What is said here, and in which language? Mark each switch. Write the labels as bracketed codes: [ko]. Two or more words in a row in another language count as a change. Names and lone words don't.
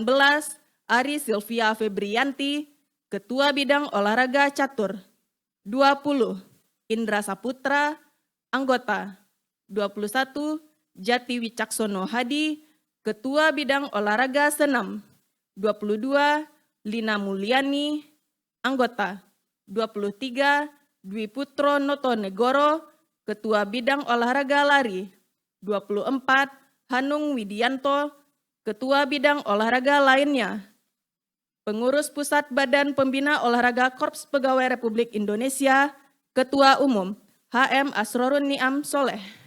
[id] Ari Silvia Febrianti, Ketua Bidang Olahraga Catur. 20. Indra Saputra, Anggota. 21. Jati Wicaksono Hadi, Ketua Bidang Olahraga Senam. 22. Lina Mulyani, Anggota. 23. Dwi Putro Notonegoro, Ketua Bidang Olahraga Lari. 24. Hanung Widianto, Ketua Bidang Olahraga lainnya. Pengurus Pusat Badan Pembina Olahraga Korps Pegawai Republik Indonesia, Ketua Umum, HM Asrorun Niam Soleh.